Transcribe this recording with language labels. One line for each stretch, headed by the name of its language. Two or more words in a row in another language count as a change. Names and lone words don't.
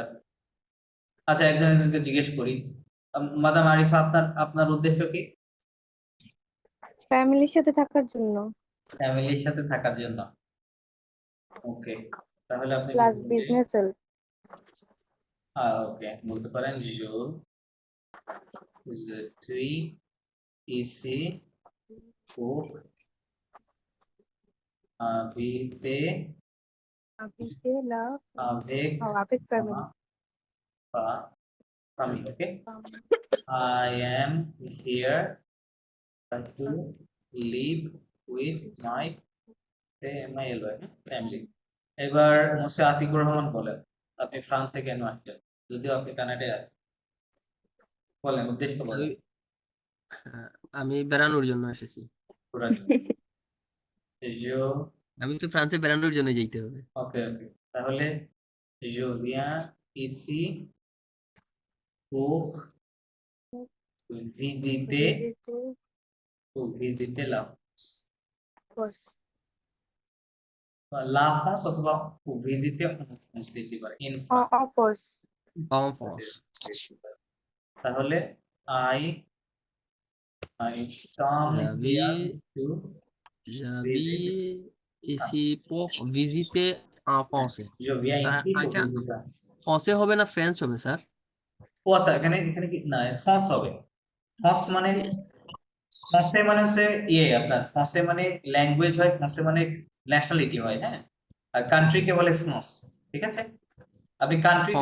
Bangla: আচ্ছা একজন একজনকে জিজ্ঞেস করি। মাদাম আরিফা, আপনার উদ্দেশ্য কি? ফ্যামিলির সাথে থাকার জন্য, ফ্যামিলির সাথে থাকার জন্য। ওকে, তাহলে আপনি প্লাস বলবেন যে
English: business help.
Bangla: ওকে বলতে পারেন
French: je suis ici pour habiter Habiter là avec avec family. ma famille.
English: Okay, I am here to live with my family.
Bangla: এবার মোসে আতিকুর রহমান বলেন, আপনি ফ্রান্স থেকে কেন আসছেন, যদিও আপনি কানাডায় আছেন? বলেন উদ্দেশ্য বলেন। আমি বেড়ানোর জন্য এসেছি। ঘোরার জন্য। আমি তো ফ্রান্সে বেড়ানোর জন্য যেতে হবে। ওকে তাহলে
French: je viens ici pour visiter la
English: Course.
Bangla: France অথবা
French: visiter France
Bangla: দিতে পারে in
English: Of course.
French: En France.
English: তাহলে I come here to
French: J'habite ici pour visiter en français. je viens
Bangla: স্যার
French: ici pour
Bangla: এটা
French: visiter।
Bangla: ফ্রান্সে হবে না ফ্রেঞ্চ হবে স্যার? ও আচ্ছা এখানে কি না ফ্রান্স হবে। ফ্রান্স মানে ফ্রান্সে মানে হচ্ছে আপনার ফ্রান্সে মানে ল্যাঙ্গুয়েজ হয়, ফ্রান্সে মানে ন্যাশনালিটি হয়, হ্যাঁ। আর কান্ট্রিকে বলে ফ্রান্স, ঠিক আছে? আপনি কান্ট্রিতে